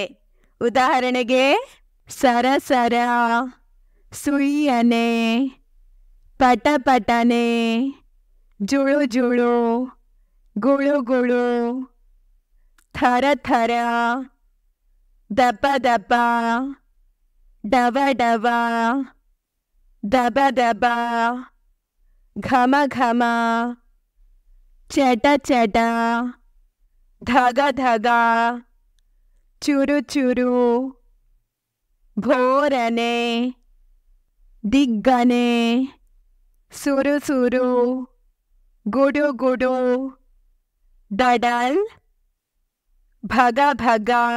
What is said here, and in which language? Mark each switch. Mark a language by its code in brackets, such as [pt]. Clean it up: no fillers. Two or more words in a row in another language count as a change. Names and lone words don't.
[kn] ಉದಾಹರಣೆಗೆ ಸರಸರ, ಸುಳಿಯನೆ, ಪಟಪಟನೆ, ಜುಳು ಜುಳು, ಗುಳು ಗುಳು, ಥರ ಥರ, ದಪ ದಪ, ಡವ ಡವ, ದಬ ದಬ, ಘಮ ಘಮ, ಚಟ ಚಟ, ಧಗ ಧಗ, ಚುರು ಚುರು, ಭೋರನೆ, ದಿಗ್ಗನೆ, ಸುರು ಸುರು, ಗುಡು ಗುಡು, ದಡಲ್, ಭಗ ಭಗ,